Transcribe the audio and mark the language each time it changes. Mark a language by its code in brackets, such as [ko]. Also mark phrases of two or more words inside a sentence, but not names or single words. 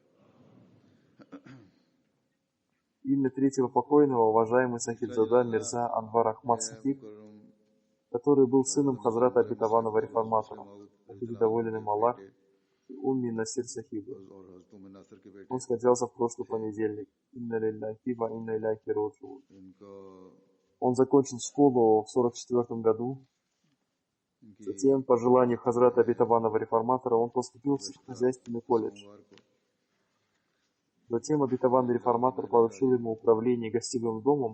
[ru] Имя третьего покойного, уважаемый Сахибзада Мирза Анвар Ахмад Сахиб, который был сыном Хазрата обетованного реформатора, да будет доволен им Аллах, и Умми Насир Сахиба. Он скончался в прошлый понедельник. [ar] إنا لله وإنا إليه راجعون. [ru] Он закончил школу в 1944 году. Затем, по желанию Хазрата обетованного реформатора, он поступил в сельскохозяйственный колледж. Затем обетованный реформатор поручил ему управление гостевым домом.